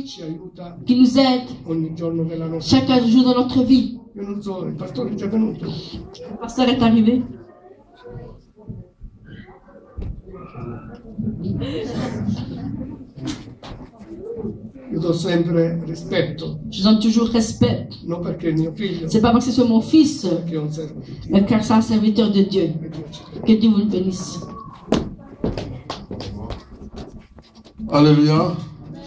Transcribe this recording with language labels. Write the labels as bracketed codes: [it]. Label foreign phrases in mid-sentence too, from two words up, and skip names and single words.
[it] ci aiuta [fr] qui nous aide [it] ogni giorno della nostra [fr] chaque jour de notre vie. [it] Io non so, il pastore è già venuto. [fr] Le pasteur est arrivé. [it] Io do sempre rispetto, [fr] Je donne toujours respect. [it] non perché è mio figlio, [fr] C'est pas parce que c'est mon fils, [it] che è un servo di Dio. [fr] mais car c'est un serviteur de Dieu. [it] E Dio ci aiuta. [fr] Que Dieu vous le bénisse. Alléluia.